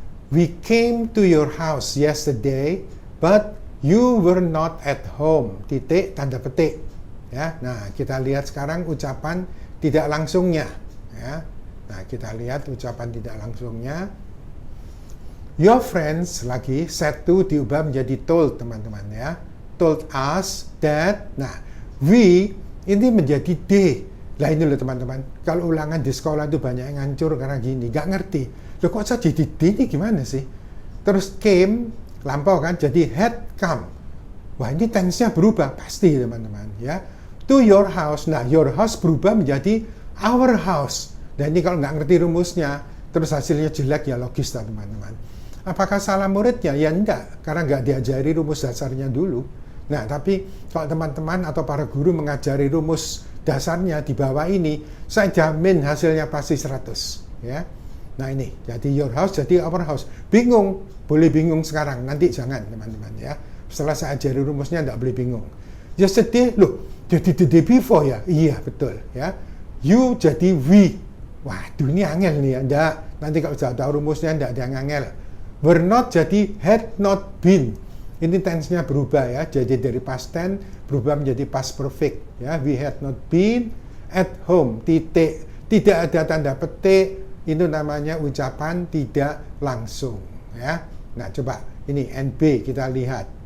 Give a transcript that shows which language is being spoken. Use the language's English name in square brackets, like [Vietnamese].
[English] We came to your house yesterday, but you were not at home. [Indonesian] Titik tanda petik. Ya, nah kita lihat sekarang ucapan tidak langsungnya. Ya, nah kita lihat ucapan tidak langsungnya. Your friends lagi said to diubah menjadi told, teman-teman, ya. [English] Told us that. [Indonesian] Nah, we ini menjadi they. Lah ini loh, teman-teman. Kalau ulangan di sekolah itu banyak yang ngancur karena gini, nggak ngerti. Loh, kok saya jadi they ini gimana sih? Terus came lampau kan, jadi had come. Wah, ini tense-nya berubah pasti, teman-teman, ya. [English] To your house. [Indonesian] Nah, your house berubah menjadi our house. Dan ini kalau nggak ngerti rumusnya, terus hasilnya jelek, ya logis, teman-teman. Apakah salah muridnya? Ya enggak, karena nggak diajari rumus dasarnya dulu. Nah, tapi kalau teman-teman atau para guru mengajari rumus dasarnya di bawah ini, saya jamin hasilnya pasti 100. Ya. Nah ini, jadi your house, jadi our house. Bingung? Boleh bingung sekarang, nanti jangan, teman-teman, ya. Setelah saya ajari rumusnya, enggak boleh bingung. Yesterday, loh, jadi [English] the day before, [Indonesian] ya? Iya, betul, ya. You jadi we. Waduh, ini angel nih, ya. Enggak. Nanti kalau sudah tahu rumusnya, enggak ada yang angel. Were not jadi had not been. Ini tense-nya berubah, ya. Jadi dari past tense berubah menjadi past perfect, ya. [English] We had not been at home. [Indonesian] Titik. Tidak ada tanda petik. Itu namanya ucapan tidak langsung, ya. Nah, coba ini NB kita lihat.